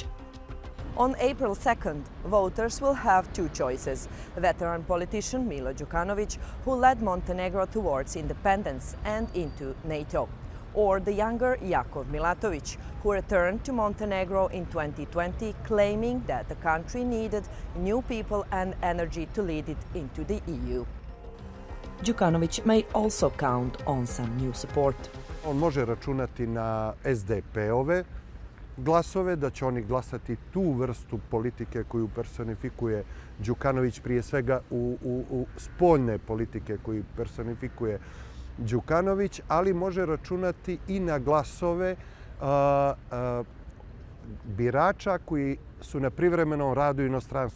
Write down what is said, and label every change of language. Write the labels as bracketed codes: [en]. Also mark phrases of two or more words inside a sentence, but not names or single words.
[en] On April 2nd, voters will have 2 choices: veteran politician Milo Djukanovic, who led Montenegro towards independence and into NATO, or the younger Jakov Milatovic, who returned to Montenegro in 2020, claiming that the country needed new people and energy to lead it into the EU. Djukanovic may also count on some new support. [sr] On može računati na SDP-ove glasove, da će oni glasati tu vrstu politike koju personifikuje Djukanović, prije svega u spoljne politike koju personifikuje Djukanović, ali može računati i na glasove birača koji su na privremenom radu u inostranstvu.